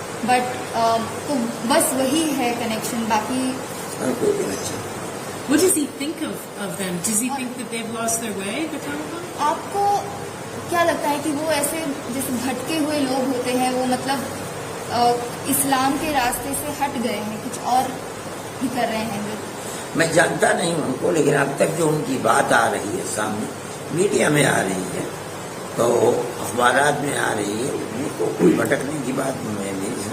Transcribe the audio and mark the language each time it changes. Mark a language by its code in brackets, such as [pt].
[en] But [ur] تو بس وہی ہے کنیکشن, باقی کوئی connection. [en] What does he think of them? Does he think that they've lost their way, the Taliban? [ur] آپ کو کیا لگتا ہے کہ وہ ایسے جیسے بھٹکے ہوئے لوگ ہوتے ہیں, وہ مطلب اسلام کے راستے سے ہٹ گئے ہیں, کچھ اور ہی کر رہے ہیں؟ میں جانتا نہیں ہوں ان کو, لیکن اب تک جو ان کی بات آ رہی ہے سامنے, میڈیا میں آ رہی ہے, تو اخبارات میں آ رہی ہے, ان کو کوئی بھٹکنے کی بات میں نہیں